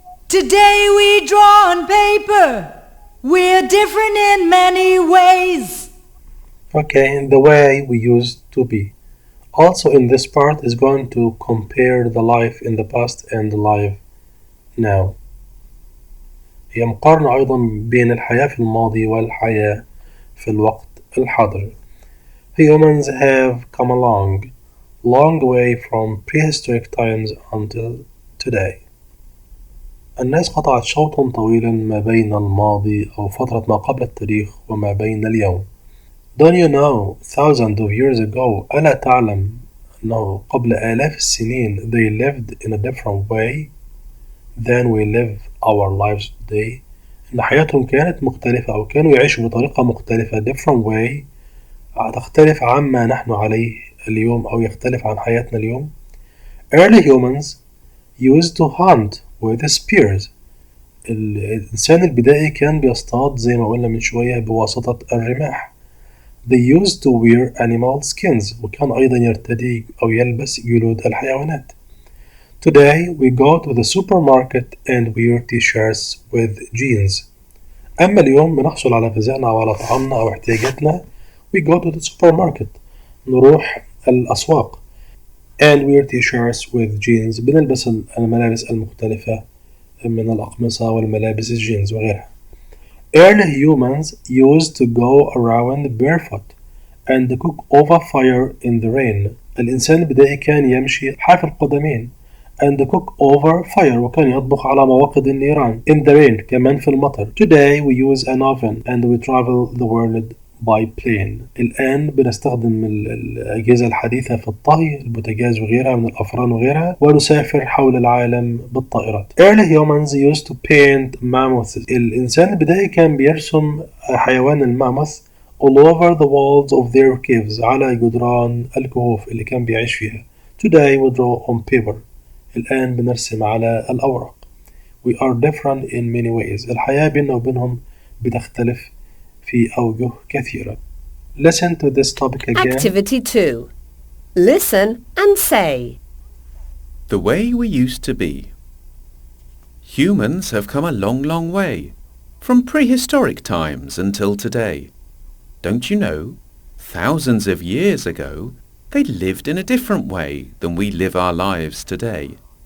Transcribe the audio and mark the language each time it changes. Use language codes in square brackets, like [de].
[en] Today we draw on paper. We're different in many ways. Okay, in the way we used to be. Also in this part is going to compare the life in the past and the life now. [ar] هي مقارنة أيضا بين الحياة في الماضي والحياة في الوقت الحاضر. [en] Humans have come a long way from prehistoric times until today. [ar] الناس قطعت شوطا طويلا ما بين الماضي أو فترة ما قبل التاريخ وما بين اليوم. [en] Don't you know thousands of years ago [ar] ألا تعلم أنه قبل آلاف السنين [en] they lived in a different way than we live our lives today. [ar] إن حياتهم كانت مختلفة أو كانوا يعيشوا بطريقة مختلفة different way تختلف عما نحن عليه اليوم أو يختلف عن حياتنا اليوم. [en] Early humans used to hunt with spears. [ar] الإنسان البدائي كان بيصطاد زي ما قلنا من شوية بواسطة الرماح. [en] They used to wear animal skins. [ar] وكان أيضا يرتدي أو يلبس جلود الحيوانات. [en] Today we go to the supermarket and wear t-shirts with jeans. [ar] أما اليوم بنحصل على غذائنا أو على طعامنا أو احتياجاتنا [en] we go to the supermarket. [ar] نروح الأسواق [en] and wear t-shirts with jeans. [ar] بنلبس الملابس المختلفة من الأقمصة والملابس الجينز وغيرها. [en] Early humans used to go around barefoot and cook over fire in the rain. [ar] الإنسان البدائي كان يمشي حافي القدمين [en] and cook over fire [ar] وكان يطبخ على مواقد النيران [en] in the rain [ar] كمان في المطر. [en] Today we use an oven and we travel the world by plane. [ar] الآن بنستخدم الأجهزة الحديثة في الطهي البوتاجاز وغيرها من الأفران وغيرها ونسافر حول العالم بالطائرات. [en] Early humans used to paint mammoths. [ar] الإنسان البدائي كان بيرسم حيوان الماموث [en] all over the walls of their caves [ar] على جدران الكهوف اللي كان بيعيش فيها. [en] Today we draw on paper. [ar] الآن بنرسم على الأوراق. [en] We are different in many ways. [ar] الحياة بيننا وبينهم بتختلف في أوجه كثيرة. [en] Listen to this topic again. Activity 2. Listen and say. The way we used to be. Humans have come a long, long way, from prehistoric times until today. Don't you know, thousands of years ago, they lived in a different way than we live our lives today.